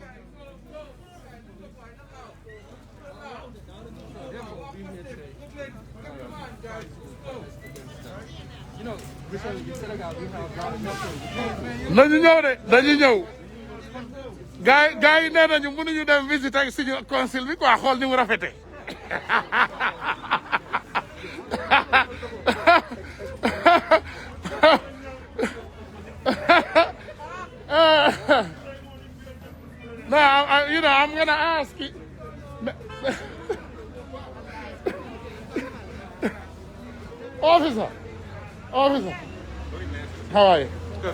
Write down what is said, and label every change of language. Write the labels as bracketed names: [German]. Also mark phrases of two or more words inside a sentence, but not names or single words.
[Wolof] nañu ñëw de dañu ñëw gars yi nee nañu mënuñu dem visiter suñu consul bi quoi xool ni mu rafetee no, [English] I'm gonna ask you. Officer, how are you? Good.